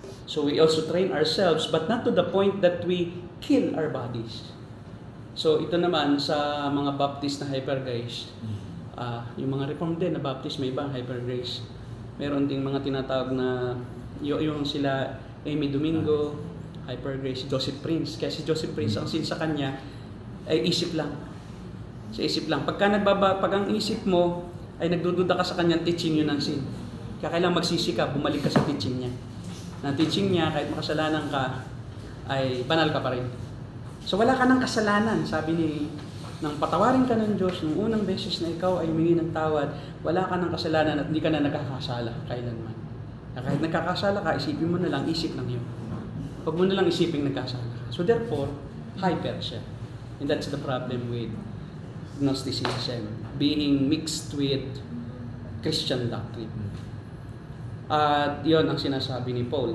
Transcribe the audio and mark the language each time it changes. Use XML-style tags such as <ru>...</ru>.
<en>So, we also train ourselves, but not to the point that we kill our bodies.</en> <tl>So, ito naman sa mga Baptist na hyper grace. Yung mga Reformed din na Baptist, may ibang hyper grace. Meron ding mga tinatawag na yung sila Amy Domingo, hyper grace, Joseph Prince. Kaya si Joseph Prince, ang sin sa kanya ay isip lang. Sa isip lang. Pag ang isip mo ay nagdududa ka sa kanyang teaching, yun ang sin. Kaya kailangan magsisi ka, bumalik ka sa teaching niya. Na teaching niya, kahit makasalanan ka, ay banal ka pa rin. So wala ka ng kasalanan, sabi nang patawarin ka ng Diyos nung unang beses na ikaw ay humingi ng tawad, wala ka ng kasalanan at hindi ka na nagkakasala kailanman. Kahit nagkakasala ka, isipin mo na lang, isip lang yun. Huwag mo na lang isipin nagkasala ka.</tl> <en>So therefore, hyper siya. And that's the problem with Gnosticism, being mixed with Christian doctrine.</en> <tl>At yun ang sinasabi ni Paul.</tl>